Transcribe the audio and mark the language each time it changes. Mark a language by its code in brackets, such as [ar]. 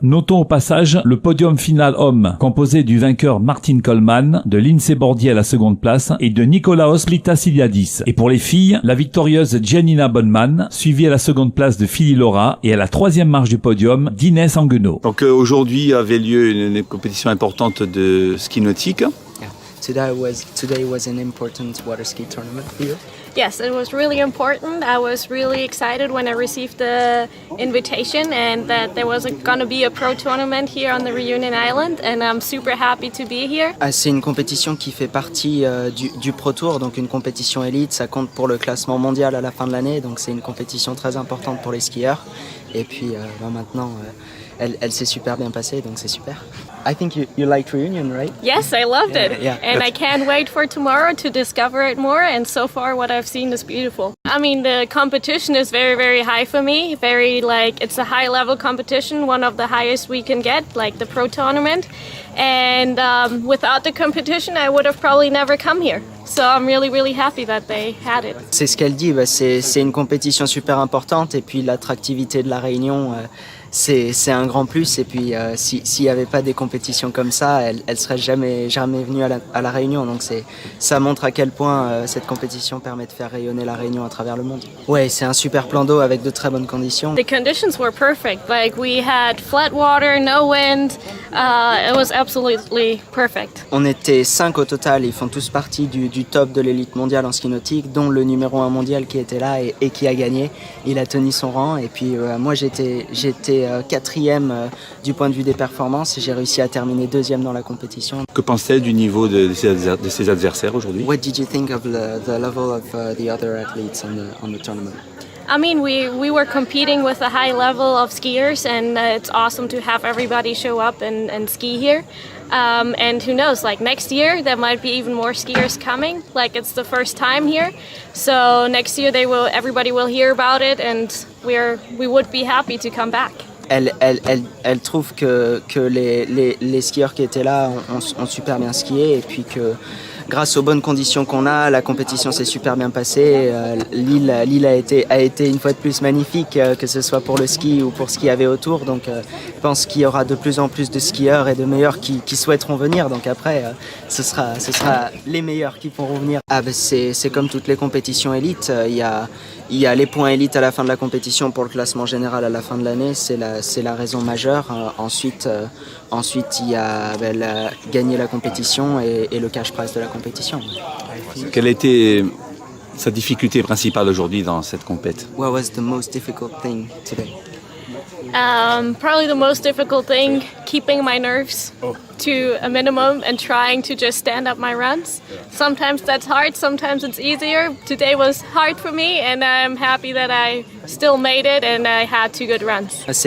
[fr] Notons au passage le podium final homme, composé du vainqueur Martin Coleman, de Lindsey Bordier à la seconde place et de Nikolaos Litasiliadis. Et pour les filles, la victorieuse Giannina Bonman, suivie à la seconde place de Philly Laura et à la troisième marche du podium d'Inès Anguenot. Donc aujourd'hui avait lieu une compétition importante de ski nautique. [en] Yeah. Today was an important water ski tournament for you. Yes, it was really important. I was really excited when I received the invitation and that there was going to be a pro tournament here on the Reunion Island, and I'm super happy to be here. [fr] C'est une compétition qui fait partie du Pro Tour, donc une compétition élite, ça compte pour le classement mondial à la fin de l'année, donc c'est une compétition très importante pour les skieurs. Et puis maintenant, elle s'est super bien passée, donc c'est super. [en] I think you liked Reunion, right? Yes, I loved it. Yeah. And I can't wait for tomorrow to discover it more, and so far what I've seen is beautiful. I mean, the competition is very, very high for me. It's a high level competition, one of the highest we can get, like the pro tournament. And without the competition, I would have probably never come here. So I'm really, really happy that they had it. [fr] C'est ce qu'elle dit, c'est une compétition super importante, et puis l'attractivité de la Réunion, c'est un grand plus. Et puis s'il n'y avait pas des compétitions comme ça, elle serait jamais venue à la Réunion. Donc ça montre à quel point cette compétition permet de faire rayonner la Réunion à travers le monde. Ouais, c'est un super plan d'eau avec de très bonnes conditions. [en] The conditions were perfect. Like we had flat water, no wind. It was absolutely perfect. [fr] On était 5 au total. Ils font tous partie du top de l'élite mondiale en ski nautique, dont le numéro 1 mondial qui était là et qui a gagné. Il a tenu son rang. Et puis moi j'étais 4e du point de vue des performances, et j'ai réussi à terminer 2e dans la compétition. Que pensez-vous du niveau de ses adversaires aujourd'hui? [en] What did you think of the level of the other athletes on the tournament? I mean, we were competing with a high level of skiers, and it's awesome to have everybody show up and ski here. And who knows, like next year there might be even more skiers coming. Like it's the first time here, so next year everybody will hear about it, and we would be happy to come back. [fr] Elle trouve que les skieurs qui étaient là ont super bien skié, et puis que grâce aux bonnes conditions qu'on a, la compétition s'est super bien passée. L'île a été une fois de plus magnifique, que ce soit pour le ski ou pour ce qu'il y avait autour. Donc je pense qu'il y aura de plus en plus de skieurs et de meilleurs qui souhaiteront venir. Donc après, ce sera les meilleurs qui pourront venir. C'est comme toutes les compétitions élites. Il y a les points élites à la fin de la compétition pour le classement général à la fin de l'année. C'est la raison majeure. Ensuite, il y a gagner la compétition et le cash prize de la compétition. Quelle a été sa difficulté principale aujourd'hui dans cette compète? [en] What was the most difficult thing today? Probably the most difficult thing, keeping my nerves to a minimum and trying to just stand up my runs. Sometimes that's hard, sometimes it's easier. Today was hard for me, and I'm happy that I still made it and I had 2 good runs.